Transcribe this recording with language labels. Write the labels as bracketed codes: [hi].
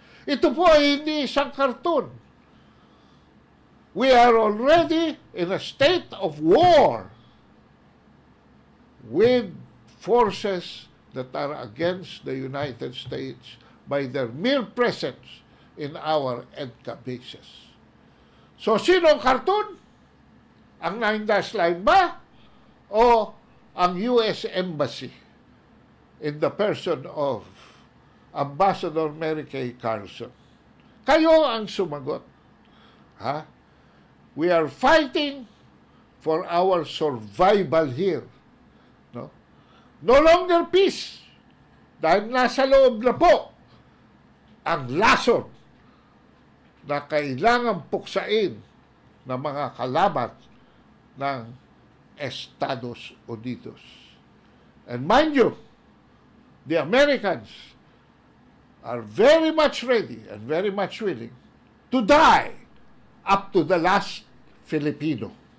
[tl] Ito po ay hindi isang cartoon. [en] We are already in a state of war with forces that are against the United States by their mere presence in our EDCA bases. [tl] So, sino ang cartoon? Ang 9-dash line ba? O ang US Embassy [en] in the person of [tl] Ambassador Mary Kay Carlson? Kayo ang sumagot. [en] We are fighting for our survival here. No longer peace. [tl] Dahil nasa loob na po ang lason na kailangan puksain ng mga kalaban ng Estados Unidos. [en] And mind you, the Americans are very much ready and very much willing to die up to the last Filipino.